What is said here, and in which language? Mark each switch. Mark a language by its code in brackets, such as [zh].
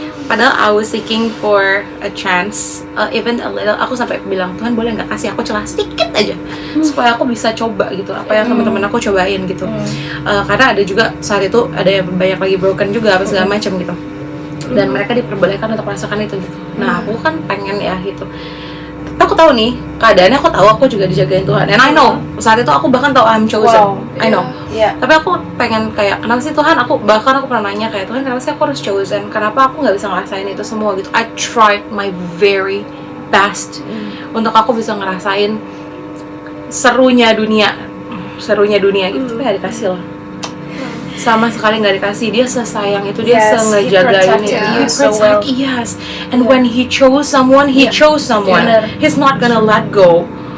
[id] Padahal [en] I was seeking for a chance, even a little. [id] Aku sampai bilang, Tuhan boleh nggak kasih aku celah sedikit aja supaya aku bisa coba gitu apa yang teman-teman aku cobain gitu. Karena ada juga saat itu ada yang banyak lagi broken juga apa segala macam gitu. Dan mereka diperbolehkan untuk merasakan itu gitu. Nah aku kan pengen ya gitu. Tapi aku tahu nih keadaannya, aku tahu aku juga dijagain Tuhan. [en] And I know [id] saat itu aku bahkan tahu [en] I'm chosen. I know. [id] Tapi aku pengen kayak kenapa sih Tuhan? Aku pernah nanya kayak Tuhan kenapa sih aku harus chosen? Kenapa aku nggak bisa ngerasain itu semua gitu? [en] I tried my very best [id] untuk aku bisa ngerasain serunya dunia gitu. Tapi nggak dikasih loh. Sama sekali nggak dikasih. Dia sesayang itu, dia ngejagain itu. [en] He protect, yes. And when he chose someone, chose someone. He's not gonna let go.